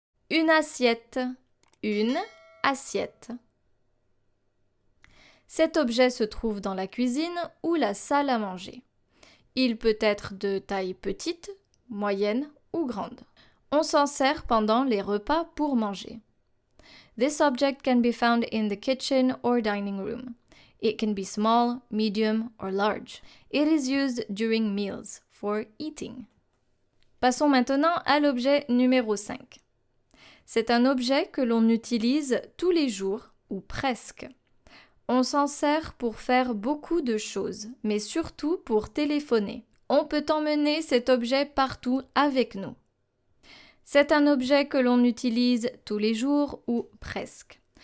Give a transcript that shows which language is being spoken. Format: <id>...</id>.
<fr>Une assiette. Une assiette. Cet objet se trouve dans la cuisine ou la salle à manger. Il peut être de taille petite, moyenne ou grande. On s'en sert pendant les repas pour manger.</fr> <en>This object can be found in the kitchen or dining room. It can be small, medium or large. It is used during meals for eating.</en> <fr>Passons maintenant à l'objet numéro 5. C'est un objet que l'on utilise tous les jours ou presque. On s'en sert pour faire beaucoup de choses, mais surtout pour téléphoner. On peut emmener cet objet partout avec nous. C'est un objet que l'on utilise tous les jours ou presque.</fr>